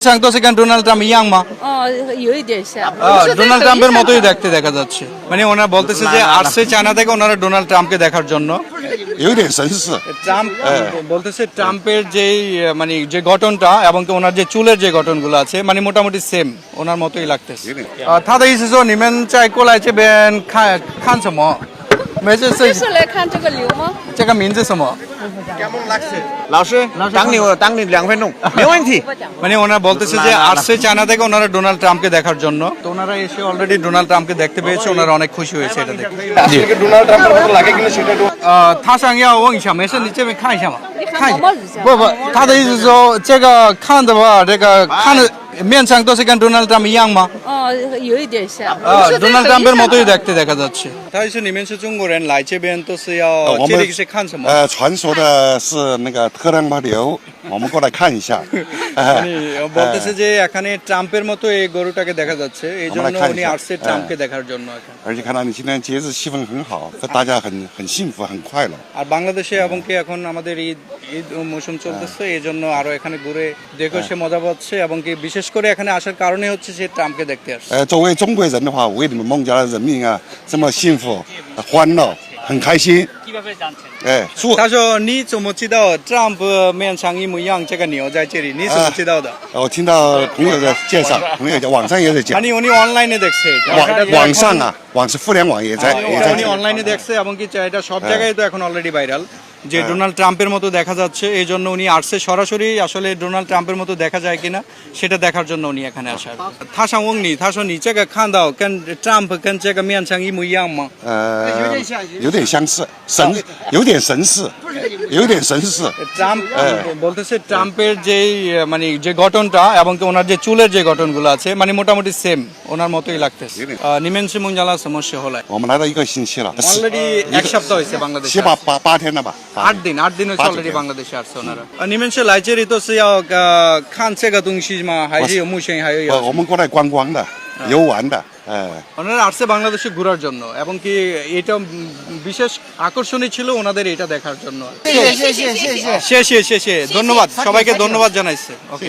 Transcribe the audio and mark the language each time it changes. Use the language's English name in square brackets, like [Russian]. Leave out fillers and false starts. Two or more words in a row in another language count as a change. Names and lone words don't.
[Chinese] 像都是跟 Donald Trump 一样吗？有一点像。 [Bangla] ডোনাল্ড ট্রাম্পের মতোই দেখতে দেখা যাচ্ছে। মানে ওনারা বলতেছে যে আসছে চায়না থেকে ওনারা ডোনাল্ড ট্রাম্পকে দেখার জন্য। [Chinese] 有点神似。 [Bangla] ট্রাম্প বলতেছে ট্রাম্পের যেই মানে যে গঠনটা এবং কি ওনার যে চুলের যে গঠনগুলো আছে মানে মোটামুটি সেম ওনার মতোই লাগতেছে। [Chinese] 他的意思说你们再过来这边看什么？没事就是来看这个牛吗？这个名字什么？ [Bangla] কেমন লাগছে? [Chinese] 老师，等你2分钟，没问题。 [Bangla] মানে ওনারা বলতেছে যে আসছে চায়না থেকে ওনারা ডোনাল্ড ট্রাম্পকে দেখার জন্য। তো ওনারা এসে অলরেডি ডোনাল্ড ট্রাম্পকে দেখতে পেয়েছে, ওনারা অনেক খুশি হয়েছে এটা দেখে। ডোনাল্ড ট্রাম্পের মতো লাগে কিনা সেটা একটু [Chinese] 他想要问一下，没事，你这边看一下嘛，看一下毛毛是这样。不，他的意思是说，这个看的话，这个看的面相都是跟 Donald Trump 一样吗？有一点像。 [Bangla] Donald Trump মতোই দেখতে দেখা যাচ্ছে。 [Chinese] 他是你们是中国人来这边都是要这里是看什么？传说的是那个特朗普牛，我们过来看一下。 [Bangla] বলতেছে যে এখানে ট্রাম্পের মতো এই গরুটাকে দেখা যাচ্ছে, এই জন্য উনি আসছে ট্রাম্পকে দেখার জন্য। [Chinese] 而且看到你今天节日气氛很好，大家很幸福很快乐。 [Bangla] আর বাংলাদেশে এবং কি এখন আমাদের ঈদ মৌসুম চলতেছে, এই জন্য আরো এখানে ঘুরে দেখে সে মজা পাচ্ছে এবং কি বিশেষ করে এখানে আসার কারণে হচ্ছে সে ট্রাম্পকে দেখতে আসছে। [Chinese] 作为中国人的话，为你们孟加拉人民啊这么幸福欢乐很开心。他说你怎么知道 Trump 面相一模一样，这个牛在这里你怎么知道的？我听到朋友的介绍，朋友网上也在讲。 [Bangla] উনি অনলাইনে দেখছে, [Chinese] 网上啊，网是互联网也在 [Bangla] উনি অনলাইনে দেখছে এবং কি এটা সব জায়গায় তো এখন [English] already viral [Bangla] যে ডোনাল্ড ট্রাম্পের মতো দেখা যাচ্ছে, এই জন্য উনি আসছে সরাসরি আসলে ডোনাল্ড ট্রাম্পের মতো দেখা যায় কিনা সেটা দেখার জন্য উনি এখানে আসার। [Chinese] 他想问你，他说你这个看到跟 Trump 跟这个面相一模一样吗？有点相似，有点神似，有点神似。 [Bangla] ট্রাম্প বলতেছে ট্রাম্পের যেই মানে যে গঠনটা এবং কি ওনার যে চুলের যে গঠনগুলো আছে মানে মোটামুটি সেম ওনার মতোই লাগতেছে। [Chinese] 你们是孟加拉什么时候来？我们来到1个星期了， [Bangla] অলরেডি এক সপ্তাহ হয়েছে বাংলাদেশে। [Chinese] 8 天了吧 [Bangla] ？8天 হয়েছে অলরেডি বাংলাদেশে আসছে ওনারা। [Chinese] 你们是来这里都是要看这个东西吗？还是有目前还有？我们过来观光的，游玩的。 [Bangla] ওনারা আসছে বাংলাদেশে ঘোরার জন্য এবং কি এটা বিশেষ আকর্ষণীয় ছিল ওনাদের এটা দেখার জন্য। শেষে ধন্যবাদ, সবাইকে ধন্যবাদ জানাইছে।